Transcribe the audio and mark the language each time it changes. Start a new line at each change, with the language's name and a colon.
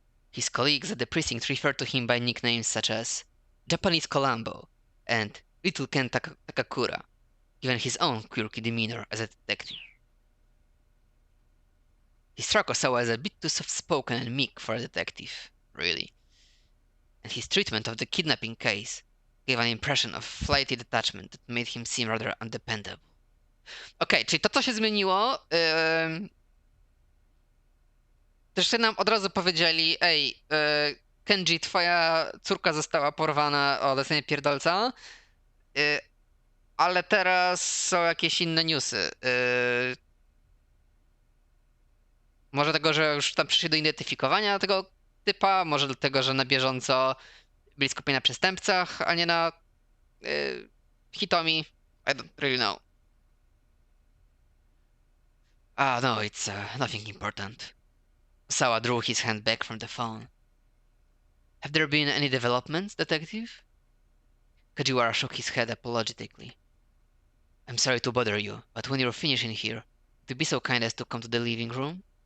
English: His colleagues at the precinct refer to him by nicknames such as Japanese Columbo and Little Ken Takakura, given his own quirky demeanor as a detective. He struck Osawa as a bit too soft-spoken and meek for a detective, really. And his treatment of the kidnapping case gave an impression of flighty detachment that made him seem rather undependable.
Polish: Okej, czyli to, co się zmieniło, też nam od razu powiedzieli, ej, Kenji, twoja córka została porwana, o, dostanie pierdolca, ale teraz są jakieś inne newsy. Może tego, że już tam przyszli do identyfikowania tego typa, może dlatego, że na bieżąco byli skupieni na przestępcach, a nie na Hitomi.
English: I don't really know. Ah, no, it's nothing important. Sawa drew his hand back from the phone. Have there been any developments, detective? Kajiwara shook his head apologetically. I'm sorry to bother you, but when you're finishing here, would you be so kind as to come to the living room?